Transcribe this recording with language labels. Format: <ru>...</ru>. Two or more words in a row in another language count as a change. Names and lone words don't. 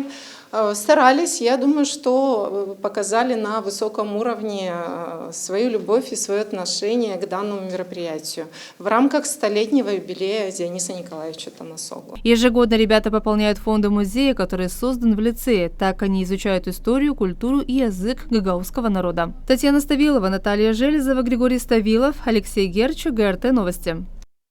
<ru>Старались, я думаю, что показали на высоком уровне свою любовь и свое отношение к данному мероприятию в рамках 100-летнего юбилея Диониса Николаевича Танасоглу. Ежегодно ребята пополняют фонды музея, который создан в лицее. Так они изучают историю, культуру и язык гагаузского народа. Татьяна Ставилова, Наталья Железова, Григорий Ставилов, Алексей Герчу, ГРТ Новости.</ru>